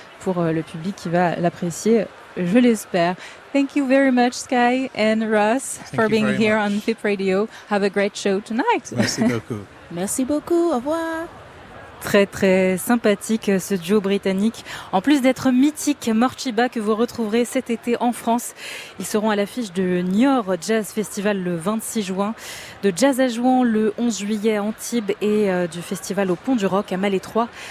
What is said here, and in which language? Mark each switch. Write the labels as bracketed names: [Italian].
[French] pour le public qui va l'apprécier, je l'espère. [English] Thank you very much, Sky and Ross, for being here on FIP Radio. Have a great show tonight. [French] Merci beaucoup. Merci beaucoup. Au revoir. Très, très sympathique, ce duo britannique. En plus d'être mythique, Morcheeba, que vous retrouverez cet été en France. Ils seront à l'affiche de Niort Jazz Festival le 26 juin, de Jazz à Jouan le 11 juillet à Antibes et du Festival au Pont du Roc à Malétroit.